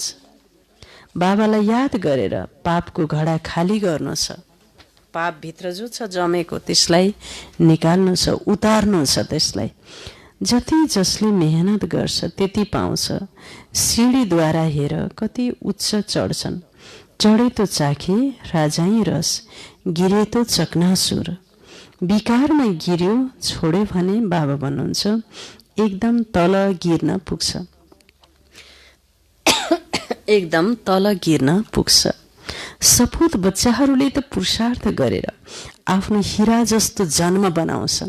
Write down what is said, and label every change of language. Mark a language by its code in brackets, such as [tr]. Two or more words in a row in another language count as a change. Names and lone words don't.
[ne] बाबालाई याद गरेर पापको घडा खाली गर्नु छ। पापभित्र जो छ जमेको त्यसलाई निकाल्नु छ, उतार्नु छ त्यसलाई। जति जसले मेहनत गर्छ त्यति पाउँछ। सिँढीद्वारा हेर कति उच्च चढ्छन्। [hi] चढे तो चाखे राजाई रस, गिरे तो चकनासुर। [ne] विकारमा गिर्यो छोड्यो भने बाबा भन्नुहुन्छ एकदम तल गिर्न पुग्छ, एकदम तल गिर्न पुग्छ। सपुत बच्चाहरूले त पुरुषार्थ गरेर आफ्नो हिरा जस्तो जन्म बनाउँछन्।